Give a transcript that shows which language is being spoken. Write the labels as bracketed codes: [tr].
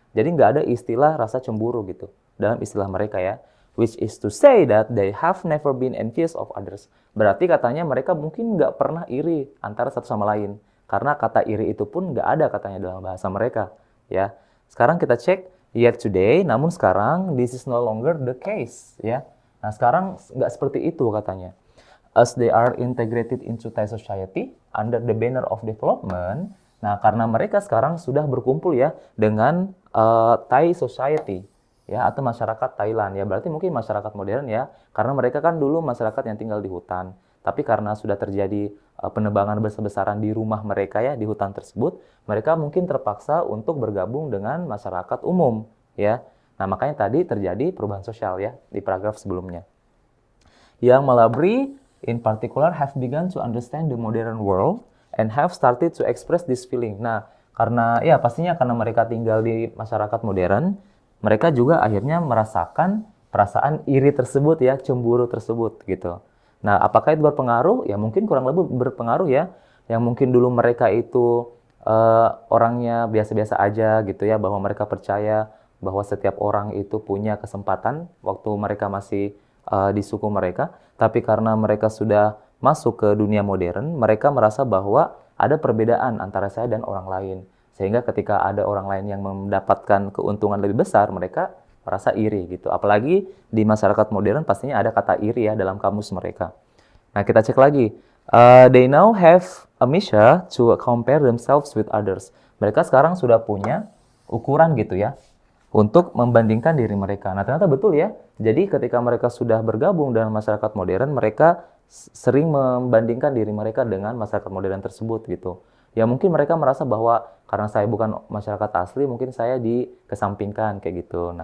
[id] Jadi nggak ada istilah rasa cemburu gitu dalam istilah mereka ya. [en] Which is to say that they have never been envious of others. [id] Berarti katanya mereka mungkin nggak pernah iri antara satu sama lain. Karena kata iri itu pun nggak ada katanya dalam bahasa mereka. Ya. Sekarang kita cek, [en] yet today, [id] namun sekarang [en] this is no longer the case. [id] Ya. Nah, sekarang nggak seperti itu katanya. [en] As they are integrated into Thai society under the banner of development. [id] Nah, karena mereka sekarang sudah berkumpul ya dengan [en] Thai society [id] ya atau masyarakat Thailand ya. Berarti mungkin masyarakat modern ya, karena mereka kan dulu masyarakat yang tinggal di hutan. Tapi karena sudah terjadi penebangan besar-besaran di rumah mereka ya di hutan tersebut, mereka mungkin terpaksa untuk bergabung dengan masyarakat umum ya. Nah, makanya tadi terjadi perubahan sosial ya di paragraf sebelumnya. Yang [en] Malabry in particular have begun to understand the modern world and have started to express this feeling. [id] Nah, karena ya pastinya karena mereka tinggal di masyarakat modern, mereka juga akhirnya merasakan perasaan iri tersebut ya, cemburu tersebut gitu. Nah, apakah itu berpengaruh? Ya mungkin kurang lebih berpengaruh ya. Yang mungkin dulu mereka itu orangnya biasa-biasa aja gitu ya, bahwa mereka percaya bahwa setiap orang itu punya kesempatan waktu mereka masih di suku mereka. Tapi karena mereka sudah masuk ke dunia modern, mereka merasa bahwa ada perbedaan antara saya dan orang lain. Sehingga ketika ada orang lain yang mendapatkan keuntungan lebih besar, mereka merasa iri gitu. Apalagi di masyarakat modern pastinya ada kata iri ya dalam kamus mereka. Nah, kita cek lagi. [en] They now have a measure to compare themselves with others. [id] Mereka sekarang sudah punya ukuran gitu ya untuk membandingkan diri mereka. Nah, ternyata betul ya. Jadi ketika mereka sudah bergabung dengan masyarakat modern, mereka sering membandingkan diri mereka dengan masyarakat modern tersebut gitu. Ya mungkin mereka merasa bahwa karena saya bukan masyarakat asli, mungkin saya dikesampingkan kayak gitu.